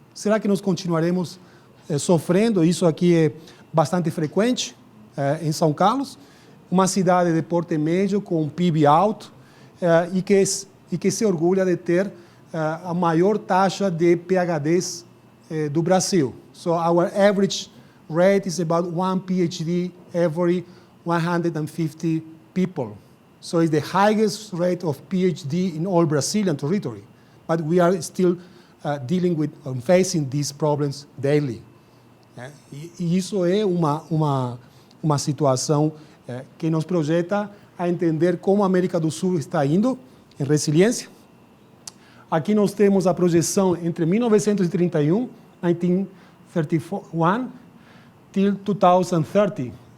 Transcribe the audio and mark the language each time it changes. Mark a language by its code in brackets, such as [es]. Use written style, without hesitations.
[pt] Será que nós continuaremos sofrendo? Isso aqui é bastante frequente em São Carlos, uma cidade de porte médio com um PIB alto e que se orgulha de ter a maior taxa de PhDs do Brasil. [en] So our average rate is about 1 PhD every 150 people. So it's the highest rate of PhD in all Brazilian territory. But we are still dealing with, facing these problems daily. [pt] E isso é uma situação que nos projeta a entender como a América do Sul está indo em resiliência. Aqui nós temos a projeção entre 1931, 1931, till 2030.